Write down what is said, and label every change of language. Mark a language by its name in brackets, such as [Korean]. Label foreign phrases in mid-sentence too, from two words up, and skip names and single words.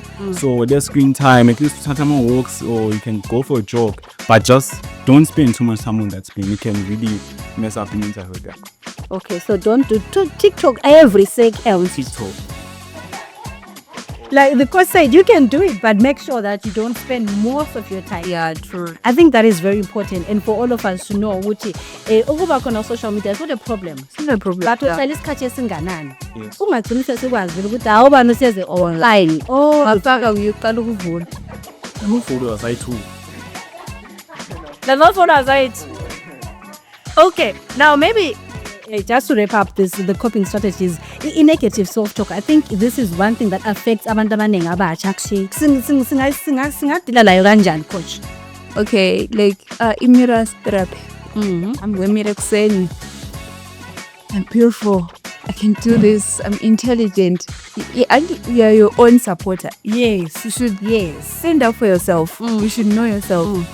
[English] So less screen time, at least sometimes walks or you can go for a jog, but just don't spend too much time on that screen. It can really mess up your mental health. Okay, so don't do TikTok every second. TikTok. Like the coach said, you can do it, but make sure that you don't spend most of your time. Yeah, true. I think that is very important, and for all of us to know, [Zulu] ukuthi ukuba khona [English] social media is not a problem. It's not a problem. [Zulu] But uhlala isikhathi esinganani. [English] Yes. [Zulu] Ungagcini sesikwazi ukuthi awubani usiyeze online. [English] Oh, [Zulu] Ngafaka uyaqala ukuvula. [English] Followers, I too. There's no photos, right? Okay, now maybe just to wrap up the coping strategies, in negative self-talk, I think this is one thing that affects [Zulu] abantu abaningi abatsha. Singadila layo kanjani, [English] coach? Okay, like mirror therapy. I'm Mbongiseni. I'm beautiful. I can do this. I'm intelligent. And you are your own supporter. Yes. You should stand up for yourself. You should know yourself.